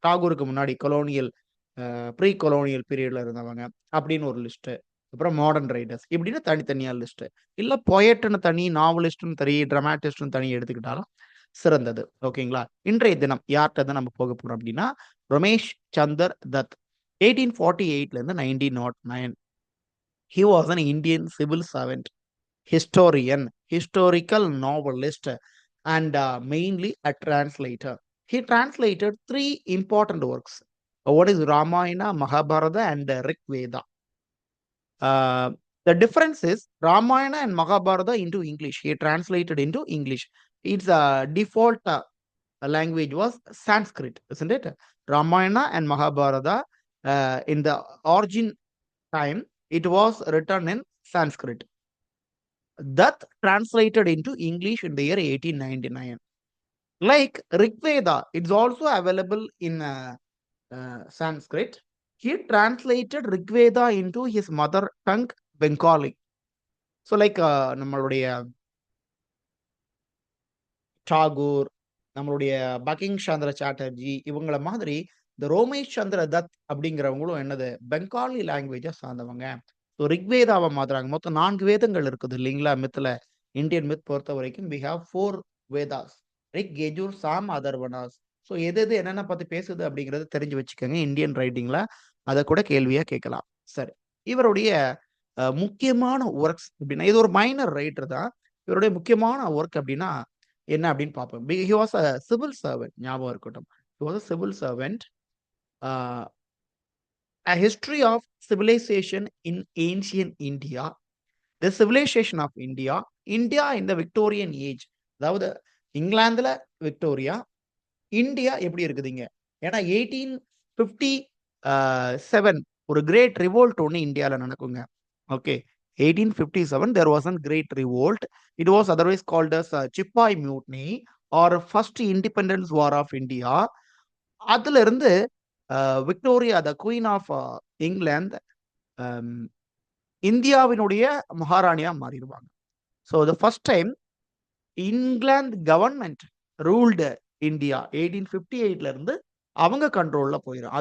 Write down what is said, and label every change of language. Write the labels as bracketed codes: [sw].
[ta] டாகூருக்கு முன்னாடி colonial pre colonial பீரியட்ல இருந்தவங்க அப்படின்னு ஒரு லிஸ்ட்டு. அப்புறம் மாடர்ன் ரைட்டர்ஸ் இப்படின்னு தனித்தனியா லிஸ்ட்டு. இல்ல பொயட்ன்னு தனி, நாவலிஸ்ட்ன்னு தனி, டிராமாட்டிஸ்ட்ன்னு தனி எடுத்துக்கிட்டாலும் சிறந்தது. ஓகேங்களா? இன்றைய தினம் யார்ட்ட தான் நம்ம போக போறோம் அப்படின்னா, ரமேஷ் சந்தர் தத் 1848லேருந்து 1909. [en] He was an Indian civil servant, historian, historical novelist, and mainly a translator. He translated 3 important works. One is Ramayana, Mahabharata, and Rig Veda. Uh, the difference is Ramayana and Mahabharata into English. He translated into English. Its default language was Sanskrit, isn't it? Ramayana and Mahabharata in the origin time, it was written in Sanskrit. That translated into English in the year 1899. Like Rigveda, it's also available in Sanskrit. He translated Rigveda into his mother tongue, Bengali. So like [ta] நம்மளுடைய டாகூர், நம்மளுடைய bunking சந்திர சாட்டர்ஜி இவங்கள மாதிரி இந்த ரோமேஷ் சந்திர தத் அப்படிங்கிறவங்களும் என்னது பெங்காலி லாங்குவேஜை சார்ந்தவங்க. So ரிக்வேதாவை மாத்துறாங்க. மொத்தம் 4 வேதங்கள் இருக்குது இல்லைங்களா? மித்ல இந்தியன் மித் பொறுத்த வரைக்கும் [en] We have 4 Vedas. [ta] Rig, Yajur, Sam, அதர்வனாஸ். So எது எது என்னென்ன பத்தி பேசுது அப்படிங்கிறத தெரிஞ்சு வச்சுக்கோங்க. இந்தியன் ரைட்டிங்ல அத கூட கேள்வியா கேட்கலாம். சரி. இவருடைய முக்கியமான ஒர்க்ஸ் அப்படின்னா இது ஒரு மைனர் ரைட்டர் தான். இவருடைய முக்கியமான ஒர்க் அப்படின்னா என்ன அப்படின்னு பார்ப்போம். [en] He was a civil servant. [ta] ஞாபகம் இருக்கட்டும். [en] He was a civil servant. A history of civilization in ancient India. The civilization of India. India in the Victorian age. [ta] அதாவது இங்கிலாந்துல விக்டோரியா, இந்தியா எப்படி இருக்குதுங்க? ஏன்னா 1857 ஒரு கிரேட் ரிவோல்ட் ஒண்ணு இந்தியால நடக்குங்க. Okay. [en] 1857 there was a great revolt. It was otherwise called as Chipai Mutiny or first independence war of India. [ta] அதுல இருந்து Victoria [en] the queen of England [ta] இந்தியாவினுடைய மகாராணியா மாறிடுவாங்க. [en] so the first time England government ruled India [ta] 1858ல இருந்து அவங்க கண்ட்ரோல்ல போயிடும்.